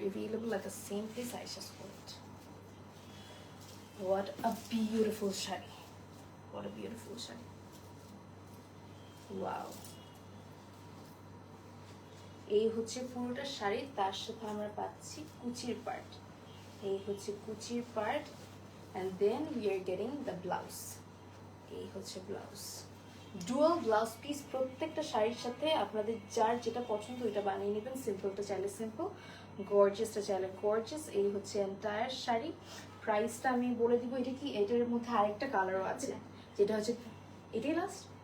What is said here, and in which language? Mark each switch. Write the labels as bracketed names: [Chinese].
[English] Available at the same place Ayesha's world. What a beautiful sari, what a beautiful sari, wow. [Bangla] এই হচ্ছে পুরোটা শাড়ি, তার সাথে আমরা পাচ্ছি কুচির পার্ট। এই হচ্ছে কুচির part, [English] and then we are getting the blouse. [Bangla] এই হচ্ছে ব্লাউজ, ডুয়াল ব্লাউজ পিস। প্রত্যেকটা শাড়ির সাথে আপনাদের যার যেটা পছন্দ ওইটা বানিয়ে নেবেন। সিম্পলটা চাইলে সিম্পল, গর্জিয়াসটা চাইলে গর্জিয়াস। এই হচ্ছে এন্টায়ার শাড়ি। প্রাইসটা আমি বলে দিব। এটা কি, এটার মধ্যে আরেকটা কালারও আছে, যেটা হচ্ছে এটাই লাস্ট।